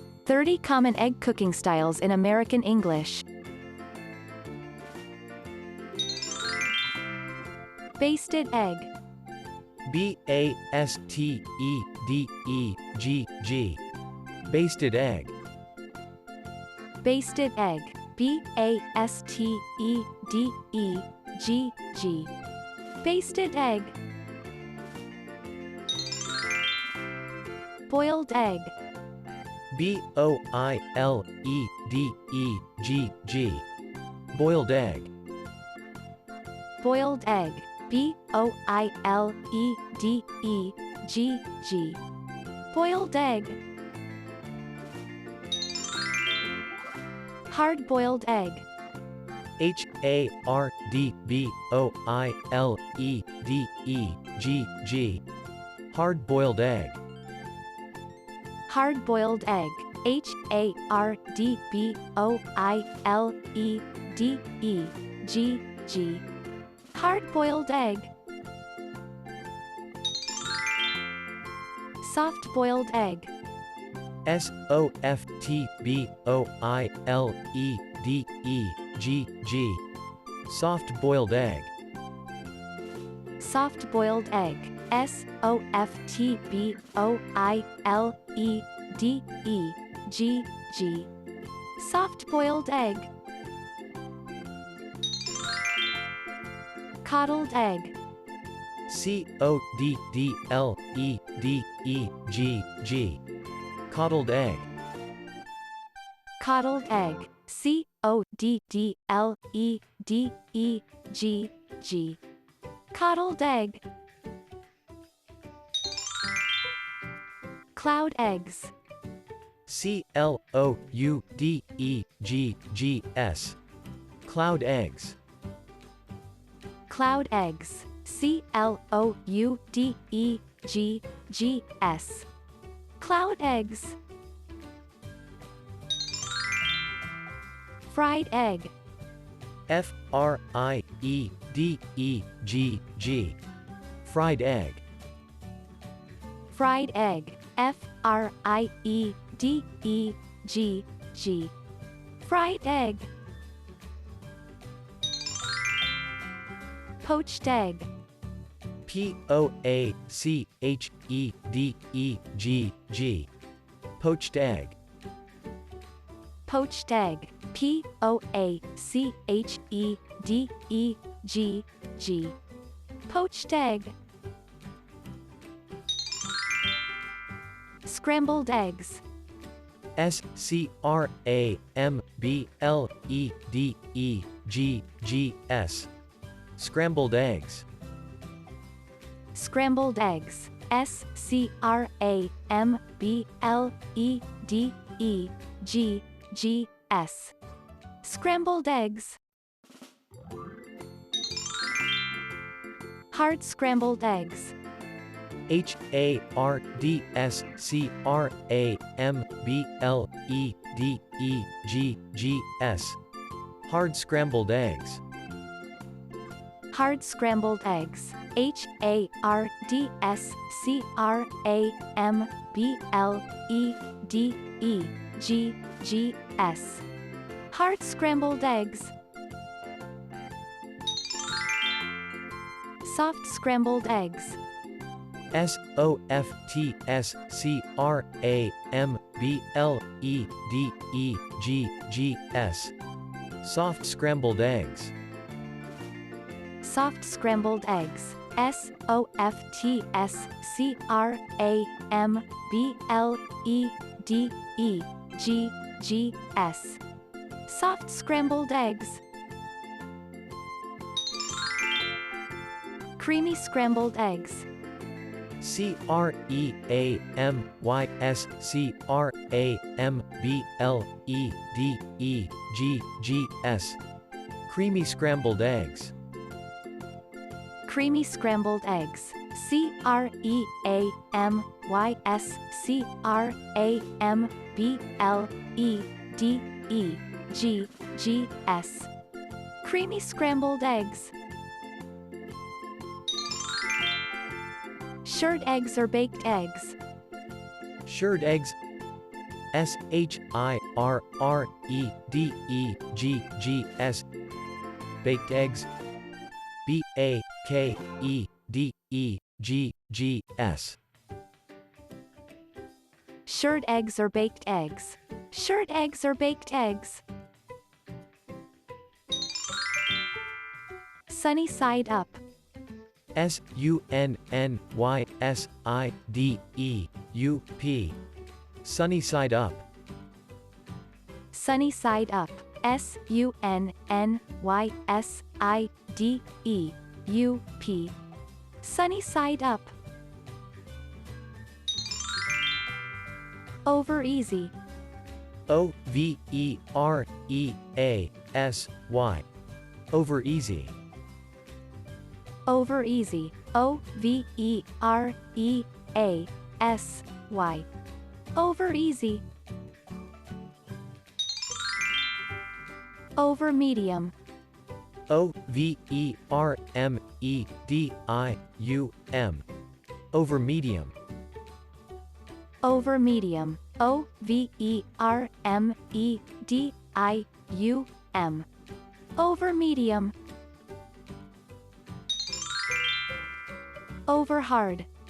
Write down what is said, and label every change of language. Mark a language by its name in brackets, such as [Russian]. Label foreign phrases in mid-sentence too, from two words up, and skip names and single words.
[English] 30 common egg cooking styles in American English. Basted egg. B-A-S-T-E-D-E-G-G. Basted egg. Basted egg. B-A-S-T-E-D-E-G-G. Basted egg. Boiled egg. B-O-I-L-E-D-E-G-G. Boiled egg. Boiled egg. B-O-I-L-E-D-E-G-G. Boiled egg. Hard-boiled egg. H-A-R-D-B-O-I-L-E-D-E-G-G. Hard-boiled egg. Hard-boiled egg. H-A-R-D-B-O-I-L-E-D-E-G-G. Hard-boiled egg. Soft-boiled egg. S-O-F-T-B-O-I-L-E-D-E-G-G. Soft-boiled egg. Soft-boiled egg. S-O-F-T-B-O-I-L-E-D-E-G-G. Soft-boiled egg. Coddled egg. C-O-D-D-L-E-D-E-G-G. Coddled egg. Coddled egg. C-O-D-D-L-E-D-E-G-G. Coddled egg. Cloud eggs. C-L-O-U-D-E-G-G-S. Cloud eggs. Cloud eggs. C-L-O-U-D-E-G-G-S. Cloud eggs. Fried egg. F-R-I-E-D-E-G-G. Fried egg. Fried egg. F-R-I-E-D-E-G-G. Fried egg. Poached egg. P-O-A-C-H-E-D-E-G-G. Poached egg. Poached egg. P-O-A-C-H-E-D-E-G-G. Poached egg. Scrambled eggs. S-C-R-A-M-B-L-E-D-E-G-G-S. Scrambled eggs. Scrambled eggs. S-C-R-A-M-B-L-E-D-E-G-G-S. Scrambled eggs. Hard scrambled eggs. H-A-R-D-S-C-R-A-M-B-L-E-D-E-G-G-S. Hard scrambled eggs. Hard scrambled eggs. H-A-R-D-S-C-R-A-M-B-L-E-D-E-G-G-S. Hard scrambled eggs. Soft scrambled eggs. S-O-F-T-S-C-R-A-M-B-L-E-D-E-G-G-S. Soft scrambled eggs. Soft scrambled eggs. S-O-F-T-S-C-R-A-M-B-L-E-D-E-G-G-S. Soft scrambled eggs. Creamy scrambled eggs. C-R-E-A-M-Y-S-C-R-A-M-B-L-E-D-E-G-G-S. Creamy scrambled eggs. Creamy scrambled eggs. C-R-E-A-M-Y-S-C-R-A-M-B-L-E-D-E-G-G-S. Creamy scrambled eggs. Shirred eggs or baked eggs. Shirred eggs. S-H-I-R-R-E-D-E-G-G-S. Baked eggs. B-A-K-E-D-E-G-G-S. Shirred eggs or baked eggs. Shirred eggs or baked eggs. Sunny side up. S-U-N-N-Y-S-I-D-E-U-P. Sunny side up. Sunny side up. S-U-N-N-Y-S-I-D-E-U-P. Sunny side up. Over easy. O-V-E-R-E-A-S-Y. Over easy. Over easy. O-V-E-R-E-A-S-Y. Over easy. Over medium. O-V-E-R-M-E-D-I-U-M. Over medium. Over medium. O-V-E-R-M-E-D-I-U-M. Over medium. Over hard.